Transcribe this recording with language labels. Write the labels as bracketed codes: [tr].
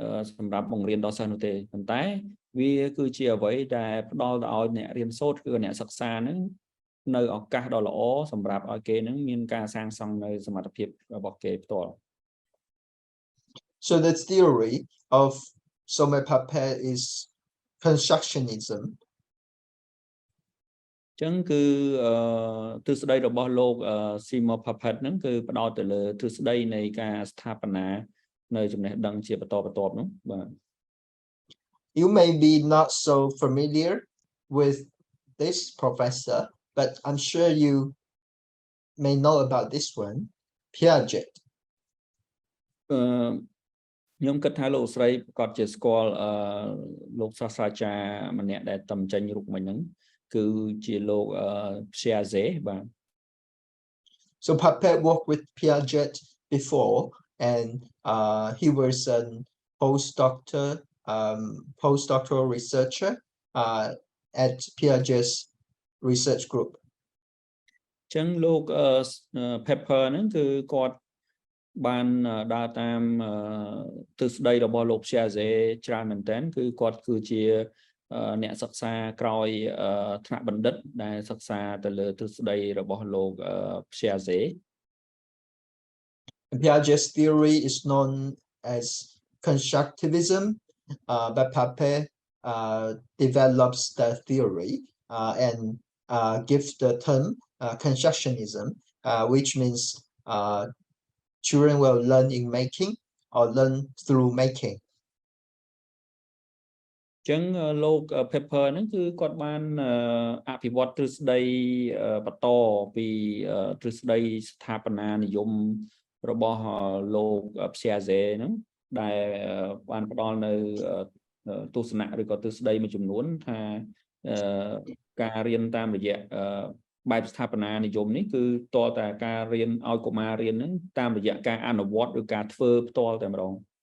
[km] សម្រាប់បង្រៀនដល់សិស្សនោះទេប៉ុន្តែវាគឺជាអ្វីដែលផ្ដល់ឲ្យអ្នករៀនសូត្រគឺអ្នកសិក្សាហ្នឹងនៅឱកាសដ៏ល្អសម្រាប់ឲ្យគេនឹងមានការសាងសង់នៅសមត្ថភាពរបស់គេផ្ទាល់ [en] So the theory of Somme-Papin is constructionism. [km] ចឹងគឺទ្រឹស្ដីរបស់លោក Somme-Papin ហ្នឹងគឺផ្ដោតទៅលើទ្រឹស្ដីនៃការស្ថាបនានៅចំណេះដឹងជាបន្តបន្ទាប់នោះបាទ [en] You may be not so familiar with this professor, but I'm sure you may know about this one, Piaget. [km] ខ្ញុំគិតថាលោកស្រីប្រកាសជាស្គាល់លោកសាស្ត្រាចារ្យម្នាក់ដែលតំចេញរូបមិញហ្នឹងគឺជាលោក Piaget បាទ [en] So Papin worked with Piaget before, and he was a postdoctoral researcher at Piaget's research group. [km] ចឹងលោក Pepper ហ្នឹងគឺគាត់បានដើរតាមទ្រឹស្ដីរបស់លោក Piaget ច្រើនមែនទែនគឺគាត់គឺជាអ្នកសិក្សាក្រោយថ្នាក់បណ្ឌិតដែលសិក្សាទៅលើទ្រឹស្ដីរបស់លោក Piaget. [en] Piaget's theory is known as constructivism, but Papin develops the theory and gives the term constructionism, which means children will learn in making or learn through making. [km] ចឹងលោក Pepper ហ្នឹងគឺគាត់បានអភិវឌ្ឍទ្រឹស្ដីបន្តពីទ្រឹស្ដីស្ថាបនានិយមរបស់លោក Piaget ហ្នឹងដែលបានផ្ដល់នៅទស្សនៈឬក៏ទ្រឹស្ដីមួយចំនួនថាការរៀនតាមរយៈបែបស្ថាបនានិយមនេះគឺតើតាការរៀនឲ្យកុមាររៀនហ្នឹងតាមរយៈការអនុវត្តឬការធ្វើផ្ទាល់តែម្ដង